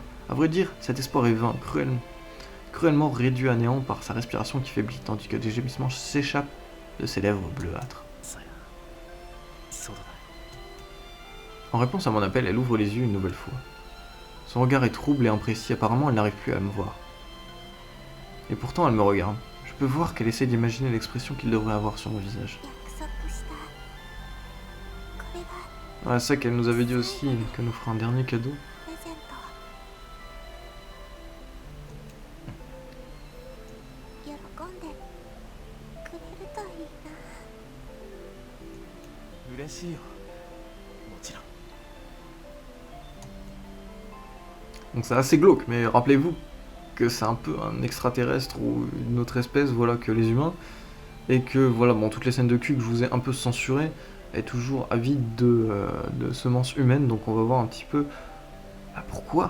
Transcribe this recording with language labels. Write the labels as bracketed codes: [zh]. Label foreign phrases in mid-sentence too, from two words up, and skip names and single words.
[fr] À vrai dire, cet espoir est vain, cruellement réduit à néant par sa respiration qui faiblit, tandis que des gémissements s'échappent de ses lèvres bleuâtres. En réponse à mon appel, elle ouvre les yeux une nouvelle fois. Son regard est trouble et imprécis, apparemment elle n'arrive plus à me voir. Et pourtant elle me regarde. Je peux voir qu'elle essaie d'imaginer l'expression qu'il devrait avoir sur mon visage. [ja] 約束したこれが [fr] Ouais, c'est ça qu'elle nous avait dit aussi, qu'elle nous fera un dernier cadeau. [ja] プレゼント喜んでくれるといいな。嬉しいよ。もちろん。 [fr] Donc c'est assez glauque, mais rappelez-vous que c'est un peu un extraterrestre ou une autre espèce, voilà, que les humains, et que voilà, bon, toutes les scènes de cul que je vous ai un peu censurées est toujours avide de semences humaines, donc on va voir un petit peu pourquoi.